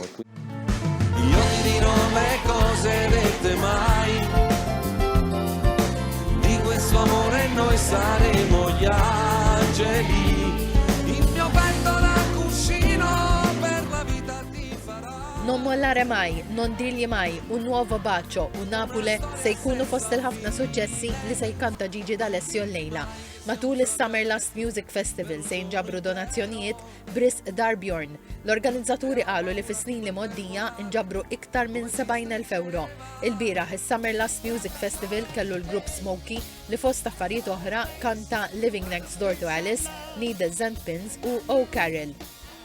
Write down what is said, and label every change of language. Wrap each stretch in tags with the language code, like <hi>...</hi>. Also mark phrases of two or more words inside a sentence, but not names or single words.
<it>Io ti dirò le cose dette mai, di questo amore noi saremo gli angeli, il mio petto da cuscino per la vita ti farà. Non mollare mai, non dirgli mai, un nuovo bacio, un Napoli</it> <mt>se jkunu fost il-ħafna suċċessi li se jkanta Gigi D'Alessio l-lejla. Matul is-Summer Last Music Festival se jinġabru donazzjonijiet b'risq Darbjorn. L-organizzaturi qalu li fis-snin li moddija nġabru iktar minn 70,000 euro. Il-bieraħ is-Summer Last Music Festival kellu l-grupp Smokey li fost affarijiet oħra kanta Living Next Door to Alice, Needles and Pins u Oh Carol.</mt>